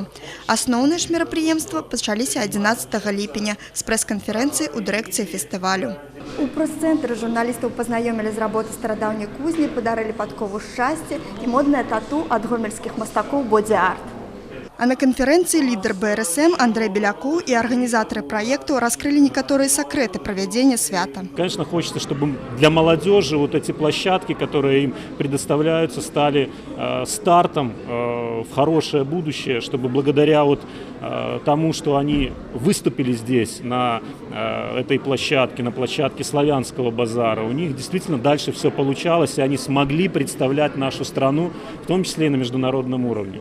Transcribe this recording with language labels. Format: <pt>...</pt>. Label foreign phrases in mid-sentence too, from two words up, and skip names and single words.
<be>Асноўныя ж мерапрыемствы пачаліся 11 ліпеня з прэс-канферэнцыі ў дырэкцыі фестывалю. У прэс-цэнтры журналістаў пазнаёмілі з работы старадаўняй кузні, падарылі падкову шчасця і моднае тату ад гомельскіх мастакоў «Боді-арт».</be> <ru>А на конференции лидер БРСМ Андрей Беляков и организаторы проекта раскрыли некоторые секреты проведения свята. Конечно, хочется, чтобы для молодежи вот эти площадки, которые им предоставляются, стали стартом в хорошее будущее, чтобы благодаря тому, что они выступили здесь, на этой площадке, на площадке Славянского базара, у них действительно дальше все получалось, и они смогли представлять нашу страну, в том числе и на международном уровне.</ru>